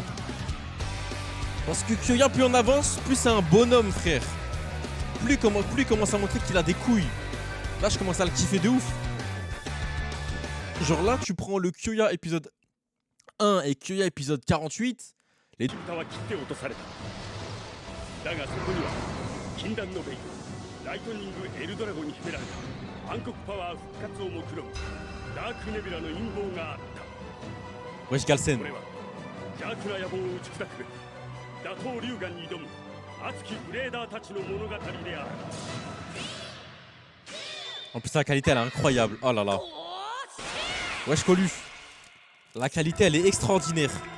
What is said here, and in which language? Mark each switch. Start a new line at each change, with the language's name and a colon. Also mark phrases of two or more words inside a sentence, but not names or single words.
French: Parce que Kyoya, plus on avance, plus c'est un bonhomme, frère. Plus il commence à montrer qu'il a des couilles. Là, je commence à le kiffer de ouf. Genre là, tu prends le Kyoya épisode 1 et Kyoya épisode 48. Les...
Japanese: だがそこには禁断のベイライトニングエルドラゴに秘められた暗黒パワー復活を目論むダークネビュラの陰謀があった。
French: Wesh Galsen.
Japanese: これは邪悪な野望を打ち砕くべく打倒龍眼に挑む熱きブレーダーたちの物語である。
French: En plus la qualité elle est incroyable. Oh là là. Wesh Colu. La qualité elle est extraordinaire.